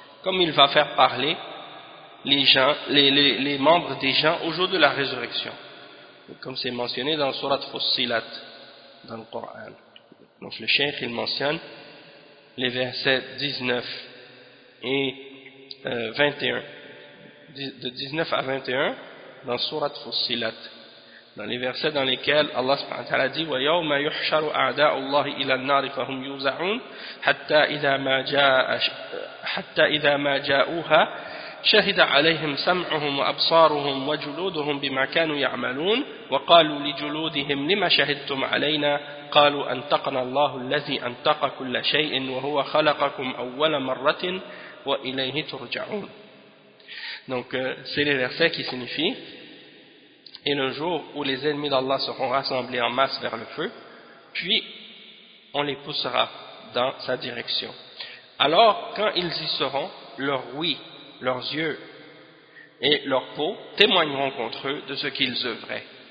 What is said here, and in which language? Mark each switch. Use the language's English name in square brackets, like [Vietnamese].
[French] Comme il va faire parler les gens, les membres des gens au jour de la résurrection. Comme c'est mentionné dans le surat Fussilat, dans le Coran. Donc le cheikh, il mentionne les versets 19 et 21. De 19 à 21 dans surat Fussilat, dans les versets dans lesquels Allah subhanahu wa ta'ala dit: [Arabic] وَيَوْمَ يُحْشَرُ أَعْدَاءُ اللَّهِ إِلَى النَّارِ فَهُمْ يُوزَعُونَ حَتَّى إِذَا مَا جَاءُوهَا شَهِدَ عَلَيْهِمْ سَمْعُهُمْ وَأَبْصَارُهُمْ وَجُلُودُهُمْ بِمَا كَانُوا يَعْمَلُونَ وَقَالُوا لِجُلُودِهِمْ لِمَ شَهِدْتُمْ عَلَيْنَا قَالُوا أَنْتَقَنَا اللَّهُ الَّذِي أَنْتَقَ كُلَّ شَيْءٍ وَهُوَ خَلَقَكُمْ أَوَّلَ مَرَّةٍ وَإِلَيْهِ تُرْجَعُونَ. [French] Donc, c'est les versets qui signifient « Et le jour où les ennemis d'Allah seront rassemblés en masse vers le feu, puis on les poussera dans sa direction. Alors, quand ils y seront, leurs ouïes, leurs yeux et leur peau témoigneront contre eux de ce qu'ils œuvraient.